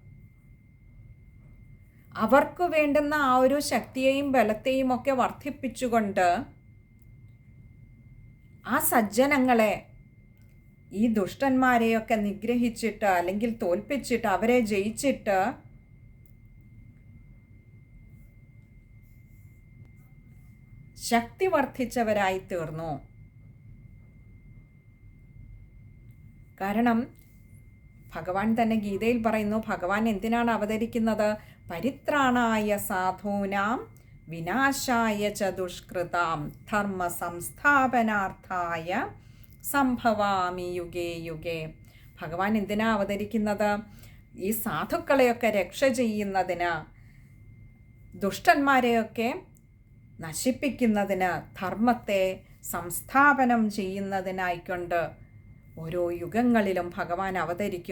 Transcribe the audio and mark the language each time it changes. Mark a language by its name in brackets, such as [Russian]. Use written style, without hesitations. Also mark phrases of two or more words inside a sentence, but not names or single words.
[Malayalam] അവർക്ക് വേണ്ടുന്ന ആ ഒരു ശക്തിയെയും ബലത്തെയും ഒക്കെ വർദ്ധിപ്പിച്ചുകൊണ്ട് ആ സജ്ജനങ്ങളെ, ഈ ദുഷ്ടന്മാരെയൊക്കെ നിഗ്രഹിച്ചിട്ട് അല്ലെങ്കിൽ തോൽപ്പിച്ചിട്ട് അവരെ ജയിച്ചിട്ട് ശക്തി വർദ്ധിച്ചവരായി തീർന്നു. കാരണം ഭഗവാൻ തന്നെ ഗീതയിൽ പറയുന്നു, ഭഗവാൻ എന്തിനാണ് അവതരിക്കുന്നത്? [Sanskrit] പരിത്രാണായ സാധൂനാം വിനാശായ ച ദുഷ്കൃതാം ധർമ്മ സംസ്ഥാപനാർത്ഥായ സംഭവാമി യുഗേ യുഗേ. [Malayalam] ഭഗവാൻ എന്തിനാ അവതരിക്കുന്നത്? ഈ സാധുക്കളെയൊക്കെ രക്ഷ ചെയ്യുന്നതിന്, ദുഷ്ടന്മാരെയൊക്കെ നശിപ്പിക്കുന്നതിന്, ധർമ്മത്തെ സംസ്ഥാപനം ചെയ്യുന്നതിനായിക്കൊണ്ട് ഓരോ യുഗങ്ങളിലും ഭഗവാൻ അവതരിക്കും.